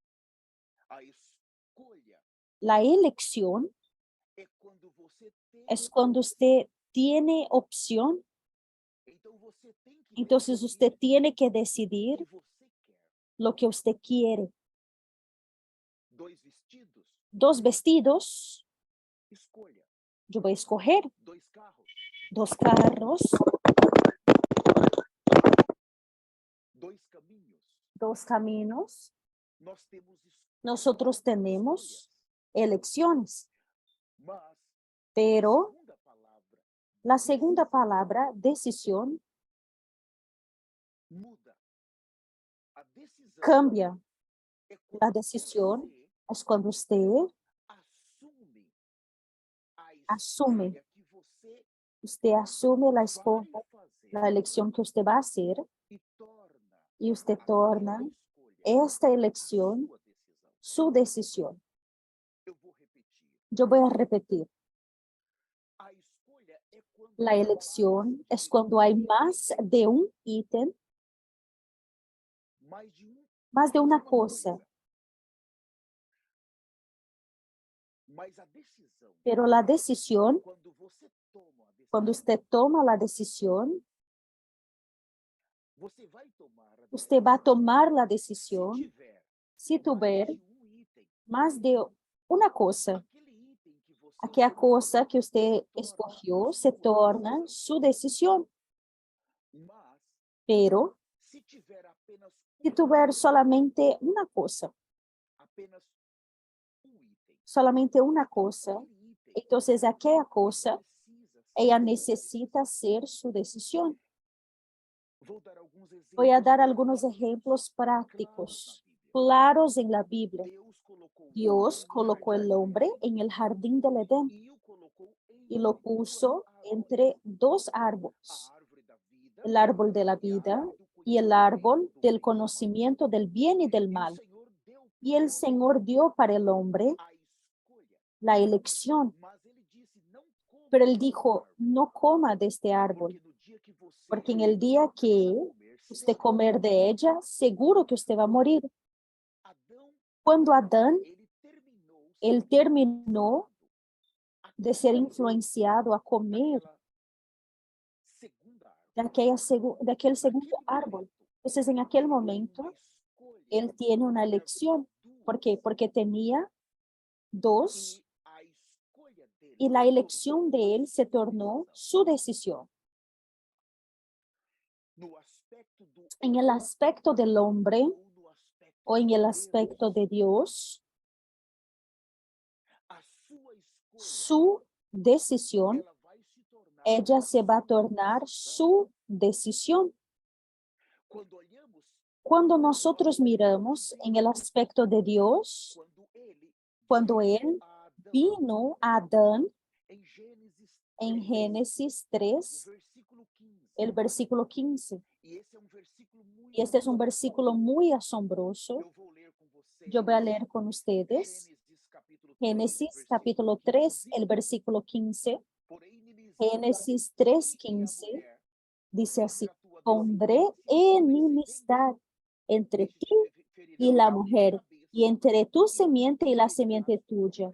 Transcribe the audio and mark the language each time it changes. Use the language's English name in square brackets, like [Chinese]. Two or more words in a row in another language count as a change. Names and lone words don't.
[Spanish] La elección es cuando usted tiene opción, entonces usted tiene que decidir lo que usted quiere. 2 vestidos, Yo voy a escoger [Portuguese] 2 carros, [Spanish] 2 carros, [Portuguese] 2 caminhos. [Spanish] 2 caminos. [Portuguese] Nós temos [Spanish] Nosotros tenemos elecciones, [Portuguese] mas [Spanish] pero [Portuguese] segunda palavra [Spanish] la segunda palabra, decisión, [Portuguese] muda. A decisão [Spanish] cambia. [Portuguese] é quando [Spanish] La decisión [Portuguese] você [Spanish] es cuando usted [Portuguese] assume a [Spanish] asume, [Portuguese] escolha que você [Spanish] usted asume la [Portuguese] vai [Spanish] escoja, la [Portuguese] fazer [Spanish] elección que usted va a hacer [Portuguese] e torna [Spanish] y usted [Portuguese] aquela [Spanish] torna [Portuguese] escolha [Spanish] esta [Portuguese] a [Spanish] elección [Portuguese] sua decisão. [Spanish] su decisión. [Portuguese] Eu vou repetir. [Spanish] Yo voy a repetir. [Portuguese] A escolha é quando [Spanish] La [Portuguese] há [Spanish] elección es [Portuguese] de [Spanish] cuando hay más de un ítem, [Portuguese] mais de [Spanish] más de una [Portuguese] uma [Spanish] cosa, [Portuguese] mas a decisão, [Spanish] pero la decisión, [Portuguese] quando você toma a decisão, [Spanish] cuando usted toma la decisión, [Portuguese] você vai tomar a [Spanish] usted va a [Portuguese] decisão. [Spanish] tomar la [Portuguese] Se [Spanish] decisión [Portuguese] tiver [Spanish] si tuver [Portuguese] mais de item, [Spanish] más de una cosa. [Portuguese] aquele item que você [Spanish] Aquella [Portuguese] escolheu [Spanish] cosa que usted [Portuguese] torna [Spanish] escogió [Portuguese] a [Spanish] se [Portuguese] sua [Spanish] torna [Portuguese] decisão. [Spanish] su decisión, [Portuguese] Mas [Spanish] pero [Portuguese] se tiver apenas [Spanish] si tuver solamente una cosa, [Portuguese] apenas item, [Spanish] solamente una cosa, [Portuguese] aquele item [Spanish] entonces aquella cosa, [Portuguese] precisa [Spanish] ella [Portuguese] ser [Spanish] necesita ser su decisión. [Portuguese] Vou dar alguns exemplos [Spanish] Voy a dar algunos [Portuguese] práticos, [Spanish] ejemplos [Portuguese] claros [Spanish] prácticos, [Portuguese] na Bíblia. [Spanish] claros en la Biblia. [Portuguese] Deus colocou o homem [Spanish] Dios [Portuguese] no [Spanish] colocó [Portuguese] jardim [Spanish] el hombre en el jardín del Edén [Portuguese] e o colocou [Spanish] y lo [Portuguese] entre duas [Spanish] puso [Portuguese] árvores, [Spanish] entre 2 [Portuguese] a [Spanish] árboles, [Portuguese] árvore da vida [Spanish] el árbol de la [Portuguese] e a [Spanish] vida [Portuguese] árvore do [Spanish] y el [Portuguese] conhecimento [Spanish] árbol [Portuguese] do [Spanish] del [Portuguese] bem e do mal. [Spanish] conocimiento del bien y del [Portuguese] E o [Spanish] mal. [Portuguese] Senhor deu [Spanish] Y [Portuguese] para o [Spanish] el [Portuguese] homem [Spanish] Señor dio para el hombre [Portuguese] a escolha, [Spanish] la elección, [Portuguese] mas ele disse não coma [Spanish] pero él [Portuguese] dessa [Spanish] dijo, [Portuguese] árvore, [Spanish] no coma de este árbol, [Portuguese] porque no dia que você [Spanish] porque en el día que [Portuguese] comer, [Spanish] usted comer de ella, seguro que usted va a morir. [Portuguese] Adão, [Spanish] Cuando Adán, [Portuguese] ele terminou [Spanish] él terminó de ser [Portuguese] aquele- [Spanish] influenciado a comer [Portuguese] daquela segunda árvore. [Spanish] de aquel segundo [Portuguese] Naquele [Spanish] árbol. [Portuguese] momento, [Spanish] Entonces, en aquel [Portuguese] ele tem uma [Spanish] momento, [Portuguese] escolha, [Spanish] él tiene una [Portuguese] porque havia [Spanish] elección. ¿Por qué? [Portuguese] duas, [Spanish] Porque tenía 2 [Portuguese] e a escolha dele [Spanish] y la [Portuguese] se [Spanish] elección [Portuguese] tornou [Spanish] de [Portuguese] a [Spanish] él se [Portuguese] sua [Spanish] tornó [Portuguese] decisão. [Spanish] su decisión. [Portuguese] No aspecto do [Spanish] En el aspecto del hombre [Portuguese] ou no aspecto [Spanish] o en [Portuguese] de [Spanish] el [Portuguese] Deus, [Spanish] aspecto de Dios, [Portuguese] a sua escolha, [Spanish] su decisión, [Portuguese] ela vai se tornar [Spanish] ella [Portuguese] a [Spanish] se va a [Portuguese] sua [Spanish] tornar [Portuguese] decisão. [Spanish] su decisión. [Portuguese] Quando olhamos [Spanish] Cuando [Portuguese] no [Spanish] nosotros [Portuguese] aspecto [Spanish] miramos [Portuguese] de [Spanish] en el [Portuguese] Deus, [Spanish] aspecto de Dios, [Portuguese] quando ele [Spanish] cuando Él [Portuguese] a Adão, [Spanish] vino a Adán [Portuguese] em Gênesis [Spanish] en [Portuguese] 3, [Spanish] Génesis [Portuguese] o [Spanish] 3, [Portuguese] versículo 15, [Spanish] el versículo 15, [Portuguese] e esse é um versículo muito [Spanish] y este es un versículo muy asombroso. [Portuguese] eu vou ler com vocês. [Spanish] Yo voy a leer con ustedes. Génesis capítulo 3, el versículo 15. Génesis 3, 15 dice así: pondré enemistad entre ti y la mujer, y entre tu semiente y la semiente tuya.